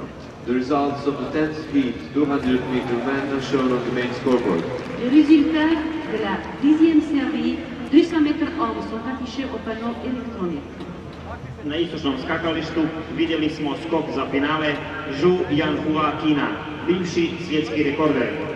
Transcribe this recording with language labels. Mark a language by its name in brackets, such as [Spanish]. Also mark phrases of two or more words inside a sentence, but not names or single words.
[English] The results of the 10th heat, 200 meter men, are shown on the main scoreboard. [French] Les résultats de la 10e série 200 mètres hommes sont affichés au panneau électronique. [Croatian] Na istočnom skakalištu vidjeli smo skok za finale Zhu Yanhua Kina, bivši svjetski rekorder.